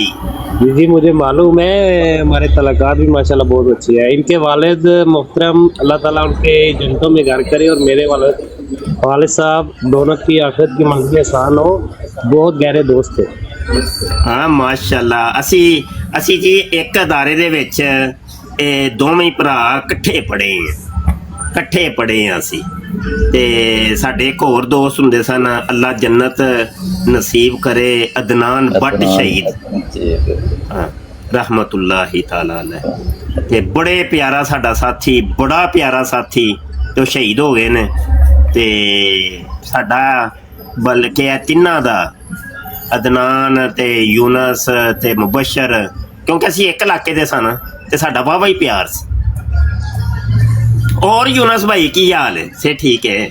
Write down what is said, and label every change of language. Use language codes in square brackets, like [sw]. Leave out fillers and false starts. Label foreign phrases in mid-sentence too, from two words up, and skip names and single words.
[ur] جی مجھے معلوم ہے، ہمارے تعلقات بھی ماشاءاللہ بہت اچھے ہیں. ان کے والد محترم، اللہ تعالیٰ ان کے جنتوں میں گھر کرے، اور میرے والد صاحب دونوں کی آخرت کی منزل آسان ہو، بہت گہرے دوست تھے. [pa] ਹਾਂ ਮਾਸ਼ਾਅੱਲਾਹ, ਅਸੀਂ ਜੀ ਇੱਕ ਅਦਾਰੇ ਦੇ ਵਿੱਚ ਦੋਵੇਂ ਭਰਾ ਇਕੱਠੇ ਪੜ੍ਹੇ ਹੈਂ ਅਸੀਂ। ਤੇ ਸਾਡੇ ਇੱਕ ਹੋਰ ਦੋਸਤ ਹੁੰਦੇ ਸਨ, ਅੱਲਾਹ ਜੰਨਤ ਨਸੀਬ ਕਰੇ, ਅਦਨਾਨ ਭੱਟ ਸ਼ਹੀਦ, [ar] رحمة الله تعالى عليه. [pa] ਤੇ ਬੜੇ ਪਿਆਰਾ ਸਾਡਾ ਸਾਥੀ, ਬੜਾ ਪਿਆਰਾ ਸਾਥੀ, ਤੇ ਉਹ ਸ਼ਹੀਦ ਹੋ ਗਏ ਨੇ। ਤੇ ਸਾਡਾ ਬਲਕਿ ਇਹ ਤਿੰਨਾਂ ਦਾ, ਅਦਨਾਨ ਤੇ ਯੂਨਸ ਤੇ ਮੁਬਸ਼ਰ, ਕਿਉਂਕਿ ਅਸੀਂ ਇੱਕ ਇਲਾਕੇ ਦੇ ਸਨ ਤੇ ਸਾਡਾ ਵਾਹਵਾ ਹੀ ਪਿਆਰ ਸੀ। [ur] اور یونس بھائی کیا حال ہے؟ سے ٹھیک ہے